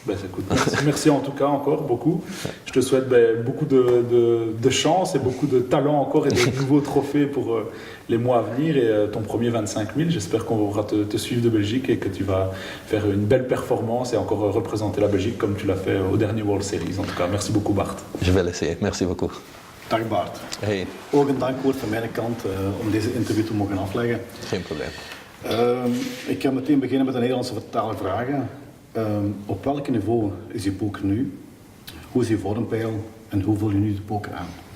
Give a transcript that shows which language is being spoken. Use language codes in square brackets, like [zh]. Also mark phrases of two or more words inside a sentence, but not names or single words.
[fr] Ben, écoute, merci en tout cas encore beaucoup. Je te souhaite beaucoup de chance et beaucoup de talent encore et de nouveaux trophées pour les mois à venir et ton premier 25 000. J'espère qu'on pourra te suivre de Belgique et que tu vas faire une belle performance et encore représenter la Belgique comme tu l'as fait au dernier World Series. En tout cas, merci beaucoup Bart. Je vais essayer. Merci beaucoup. [nl] Dag Bart. Hey. Ook een dankwoord van mijn kant om deze interview te mogen afleggen. Geen probleem. Ik ga meteen beginnen met de Nederlandse vertalen vragen. Op welk niveau is je poker nu? Hoe is je vormpeil en hoe voel je nu de poker aan?